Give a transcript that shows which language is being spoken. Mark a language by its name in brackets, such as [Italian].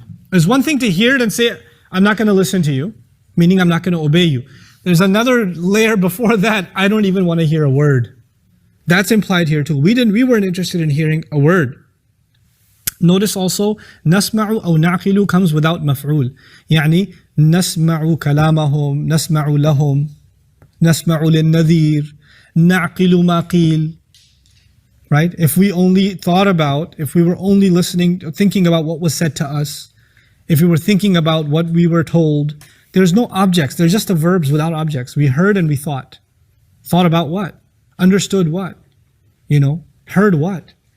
[English] There's one thing to hear it and say, I'm not going to listen to you, meaning I'm not going to obey you. There's another layer before that, I don't even want to hear a word. That's implied here too. We weren't interested in hearing a word. Notice also, [Arabic] نسمع أو نعقل [English] comes without مفعول. [Arabic] يعني نسمع كلامهم, نسمع لهم, نسمع للنذير, نعقل ما قيل. [English] Right? If we only thought about, if we were only listening, thinking about what was said to us, if we were thinking about what we were told, there's no objects, there's just the verbs without objects. We heard and we thought. Thought about what? Understood what? Heard what?